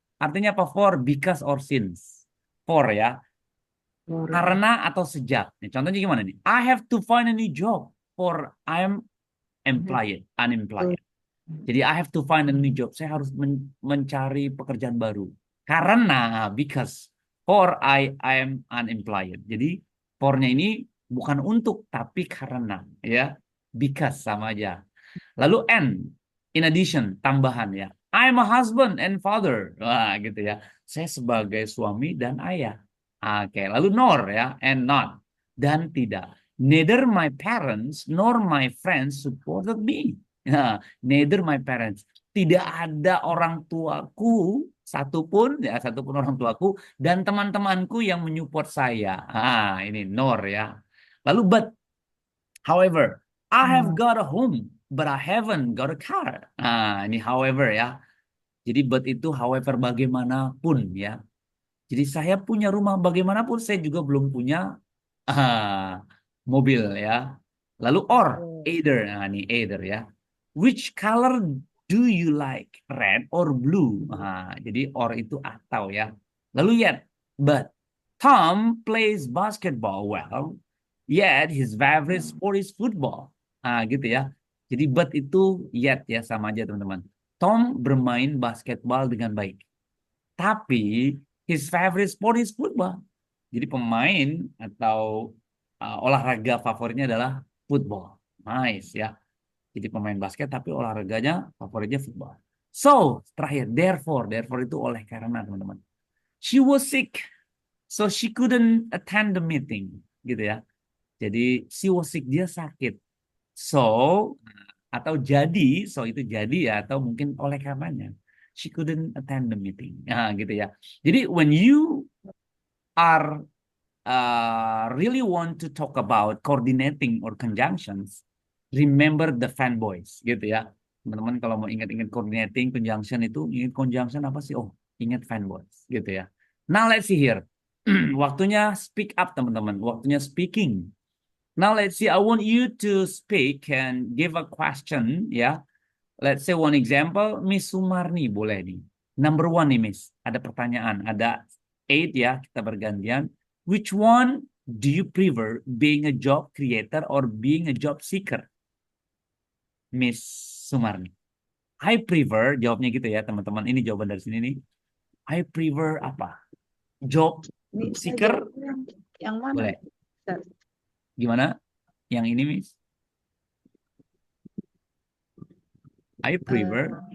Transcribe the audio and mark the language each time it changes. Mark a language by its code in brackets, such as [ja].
[en] Artinya apa for, because, or since. For ya. [id] Karena atau sejak. Nih, contohnya gimana nih? [en] I have to find a new job for I'm unemployed. Jadi I have to find a new job. [id] Saya harus mencari pekerjaan baru. [en] Karena because for I am unemployed. [id] Jadi for-nya ini bukan untuk tapi karena ya. Because sama aja. Lalu N, [en] in addition, [id] tambahan ya. [en] I'm a husband and father. Wah, gitu ya. [id] Saya sebagai suami dan ayah. Oke, lalu nor ya, [en] and not, [id] dan tidak. [en] Neither my parents nor my friends supported me. Nah, neither my parents. [id] Tidak ada orang tuaku satupun orang tuaku dan teman-temanku yang menyupport saya. Ini nor ya. [en] Lalu but, however, I have got a home, but I haven't got a car. [id] Ini however ya. Jadi but itu however bagaimanapun ya. Jadi saya punya rumah bagaimanapun saya juga belum punya mobil ya. Lalu or either, nah ini either ya. [en] Which color do you like, red or blue? [id] Jadi or itu atau ya. [en] Lalu yet, but Tom plays basketball well, yet his favorite sport is football. Gitu ya. [id] Jadi but itu yet ya sama aja teman-teman. Tom bermain basketball dengan baik. [en] Tapi his favorite sport is football. [id] Jadi pemain atau olahraga favoritnya adalah football. Nice ya. Jadi pemain basket tapi olahraganya favoritnya football. So, terakhir, therefore itu oleh karena teman-teman. [en] She was sick. So she couldn't attend the meeting. Gitu ya. Jadi she was sick, [id] dia sakit. So, atau jadi, so itu jadi ya, atau mungkin oleh karenanya. [en] She couldn't attend the meeting. Gitu ya. Jadi when you are really want to talk about coordinating or conjunctions, Remember the fanboys [id] gitu ya. Teman-teman kalau mau ingat-ingat coordinating, conjunction itu, ingat conjunction apa sih? Oh, ingat fanboys gitu ya. [en] Now let's see here. [id] Waktunya speak up teman-teman. [en] Waktunya speaking. Now let's see. I want you to speak and give a question ya. Let's say one example. Miss Sumarni boleh nih. Number one nih Miss. [id] Ada pertanyaan. Ada 8 ya. Kita bergantian. [en] Which one do you prefer? Being a job creator or being a job seeker? [id] Miss Sumarni. [en] I prefer, [id] jawabnya gitu ya teman-teman. Ini jawaban dari sini nih. [en] I prefer apa? Job [id] Ini saya [en] seeker? [id] jawabnya yang mana? Boleh. Ustaz? Gimana? Yang ini, Miss? [en] I prefer.